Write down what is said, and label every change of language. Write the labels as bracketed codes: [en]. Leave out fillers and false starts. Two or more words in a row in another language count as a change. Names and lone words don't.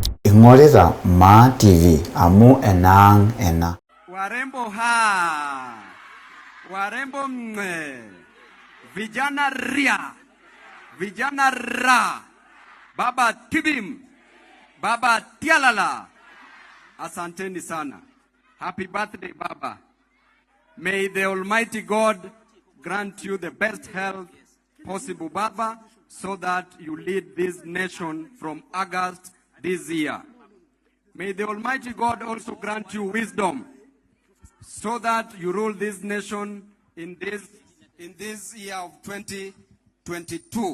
[mas] Ingorita Ma TV amu enang ena. [sw] Warembo ha, warembo mwe, vijana ria, vijana ra, baba tibim, baba tialala. Asanteni sana. [en] Happy birthday, Baba. May the Almighty God grant you the best health possible, Baba, so that you lead this nation from August this year. May the Almighty God also grant you wisdom so that you rule this nation in this year of 2022.